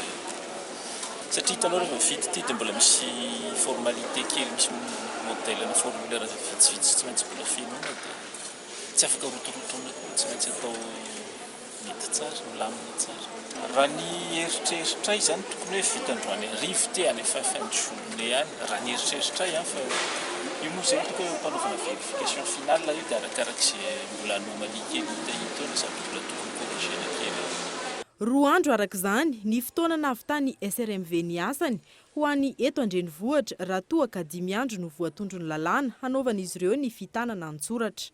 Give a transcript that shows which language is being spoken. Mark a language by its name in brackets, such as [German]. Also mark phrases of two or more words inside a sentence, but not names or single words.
[Malagasy] Satria hitanao rehefa vita ity dia mbola misy formalité kely, misy modèle na formulaire vitsivitsy tsy maintsy mbola fianona dia tsy afaka rotorotrona koa, tsy maintsy atao mety tsara, milamina tsara. Raha ny eritreritra izany tokony hoe vita androany hariva ty any efa [French] fin de journée [Malagasy] any, raha ny eritreritra fa io moa izay tokony mpanaovana [French] vérification finale [Malagasy] io dia arakarak'izay mbola anomalie kely hita na sady mbola tokony corrigena kely. Roa andro arak'izany, ny fotoana nahavitany SRMV ny asany ho an'ny eto Andrenivohitra raha toa ka 5 andro no voatondro ny lalàna hanaovan'izy ireo ny fitanana an-tsoratra.